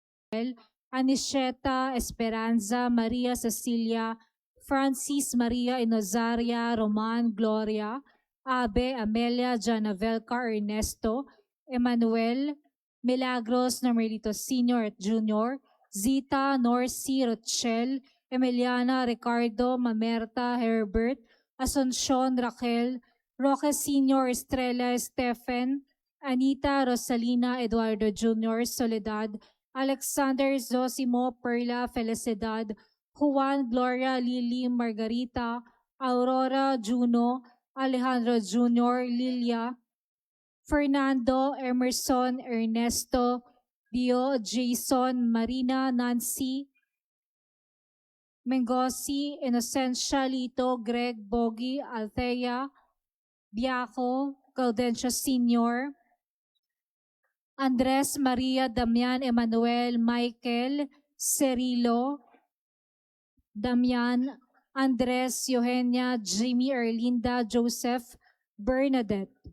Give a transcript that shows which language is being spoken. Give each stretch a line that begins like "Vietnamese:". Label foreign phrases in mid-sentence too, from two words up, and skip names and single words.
Filipino: Aniseta Esperanza, Maria Cecilia, Francis Maria Inozaria, Roman Gloria, Abe Amelia Janavelca Ernesto, Emmanuel Milagros Normelito Sr. at Jr., Zita Norcy Rochelle, Emiliana Ricardo Mamerta Herbert, Asuncion Raquel, Roque Sr. Estrella Stephen, Anita Rosalina Eduardo Jr. Soledad, Alexander Zosimo Perla Felicidad, Juan Gloria Lily Margarita, Aurora Juno, Alejandro Jr. Lilia, Fernando Emerson Ernesto, Dio Jason Marina Nancy, Mengosi, Inocencia Lito, Greg Bogi, Althea, Biaco, Gaudencio Sr., Andres Maria Damian Emmanuel Michael Cerilo, Damian Andres Eugenia Jimmy Erlinda Joseph Bernadette.